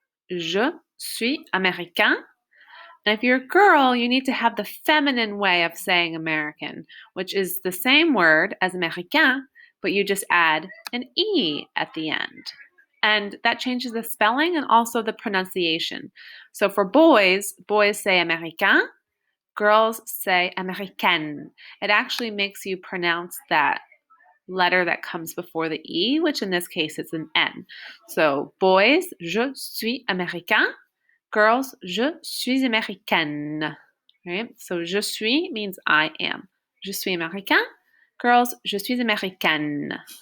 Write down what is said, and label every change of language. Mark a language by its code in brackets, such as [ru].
[en] Je suis américain. And if you're a girl, you need to have the feminine way of saying American, which is the same word as américain, but you just add an E at the end. And that changes the spelling and also the pronunciation. So for boys, boys say américain, girls say américaine. It actually makes you pronounce that letter that comes before the E, which in this case is an N. So boys, je suis américain. Girls, je suis américaine. Right? So je suis means I am. Je suis américain. [fr] Girls, je suis américaine.